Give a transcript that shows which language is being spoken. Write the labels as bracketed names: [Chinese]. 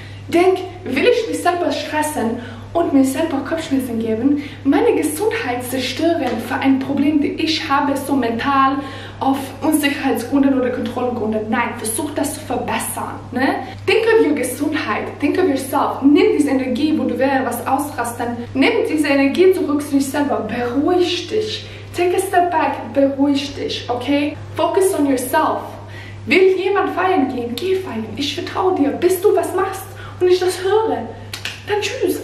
[German] Denk, will ich mich selber stressen und mir selber Kopfschmerzen geben, meine Gesundheit zerstören für ein Problem, das ich habe, so mental auf Unsicherheitsgründen oder Kontrollgründen. Nein, versuch das zu verbessern. Ne? [English] Think of your Gesundheit, think of yourself. [German] Nimm diese Energie, wo du was ausrasten. Nimm diese Energie zurück zu dich selber. Beruhig dich. [English] Take a step back, [German] beruhig dich, okay? [English] Focus on yourself. [German] Will jemand feiern gehen? Geh feiern. Ich vertraue dir, bis du was machst und ich das höre. Dann tschüss.